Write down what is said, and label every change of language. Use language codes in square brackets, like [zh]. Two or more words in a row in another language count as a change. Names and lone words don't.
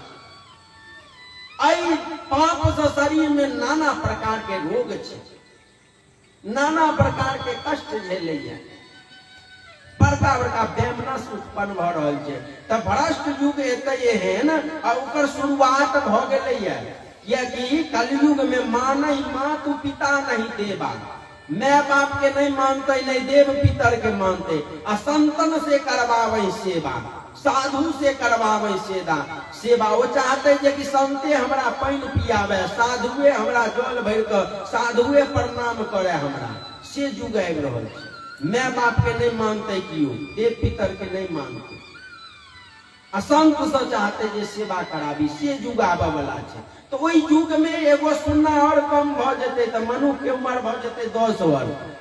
[mai] आई पाप से शरीर में नाना प्रकार के रोग छै, नाना प्रकार के कष्ट झेलैया, बड़का बड़का बेमनस उत्पन्न भ रहल छै। त भ्रष्ट युग एतै एहन आ ओकर शुरुआत भ गेलैया। कियाकि कलयुग में [awa] मानै मातु पिता नहीं देवा, [mai] माय बाप के नहीं मानते, नहीं देव पितर के मानते। असंतन से करवावे सेवा, साधु से करवावे सेवा। वो चाहते जे कि संते हमरा पानी पियावे, साधुए हमरा जल भर के साधुए प्रणाम करे हमरा। से युग आबि रहल छै। माय बाप के नहीं मानते, कियो देव पितर के नहीं मानते। असंत से चाहते जे सेवा कराबी, से युग आबे वाला छै। तो वही युग में एगो सुन्ना और कम भ जेते, तो मनुष्य के उम्र भ जेते 10 वर्ष।